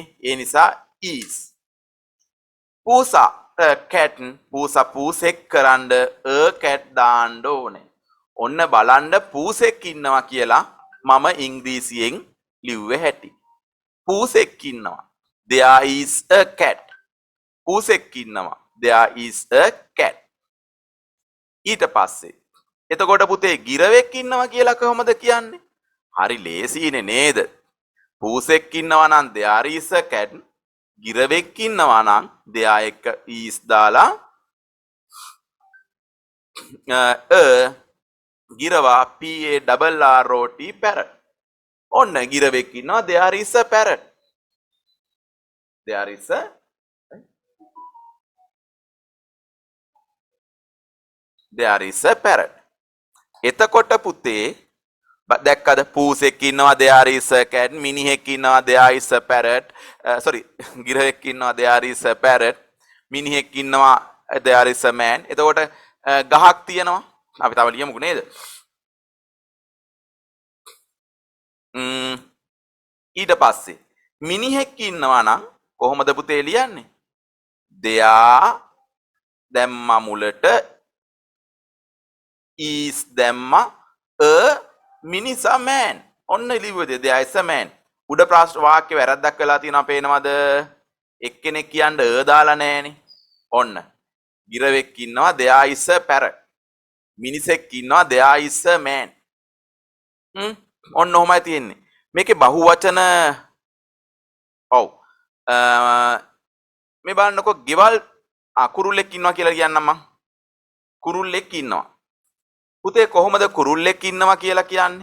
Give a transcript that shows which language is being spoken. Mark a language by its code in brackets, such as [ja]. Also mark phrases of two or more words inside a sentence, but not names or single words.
[si] ඒ නිසා ඊස්. පූසා cat පූසා පූසෙක් කරන්න cat දාන්න ඕනේ. ඔන්න බලන්න පූසෙක් ඉන්නවා කියලා මම ඉංග්‍රීසියෙන් ලිව්වේ හැටි. පූසෙක් ඉන්නවා. [en] There is a cat. [si] පූසෙක් ඉන්නවා. [en] There is a cat. [si] ඊට පස්සේ එතකොට පුතේ ගිරවෙක් ඉන්නවා කියලා කොහොමද කියන්නේ? හරි ලේසියිනේ නේද? පූසෙක් ඉන්නවා නම් [en] there is a cat. [si] ගිරවෙක් ඉන්නවා නම් there එක is දාලා ගිරවා PARROT parrot. ඔන්න ගිරවෙක් ඉන්නවා [en] there is a parrot. There is a parrot. [si] එතකොට පුතේ දැක්කද පූසෙක් ඉන්නවා [en] there is a cat, [si] මිනිහෙක් ඉන්නවා [en] there is a parrot, sorry [si] ගිරවෙක් ඉන්නවා [en] there is a parrot, [si] මිනිහෙක් ඉන්නවා [en] there is a man. [si] එතකොට ගහක් තියෙනවා අපි තව ලියමුකෝ නේද? ඊට පස්සේ මිනිහෙක් ඉන්නවා නම් කොහොමද පුතේ ලියන්නේ? there දැම්මා මුලට is දැම්මා a මිනිසා man. ඔන්න ලිව්වද [en] there is a man. [si] උඩ ප්‍රශ්න වාක්‍ය වැරද්දක් වෙලා තියෙනවා පේනවද? එක්කෙනෙක් කියන්න a දාලා නැහනේ. ඔන්න ගිරවෙක් ඉන්නවා [en] there is a parrot. [si] මිනිසෙක් ඉන්නවා [en] there is a man. [si] ඔන්න ඔහොමයි තියෙන්නේ. මේකේ බහුවචන ඔව් මේ බලන්නකො ගෙවල් කුරුල්ලෙක් ඉන්නවා කියලා කියන්නම් මං. කුරුල්ලෙක් ඉන්නවා. පුතේ කොහොමද කුරුල්ලෙක් ඉන්නවා කියලා කියන්නේ?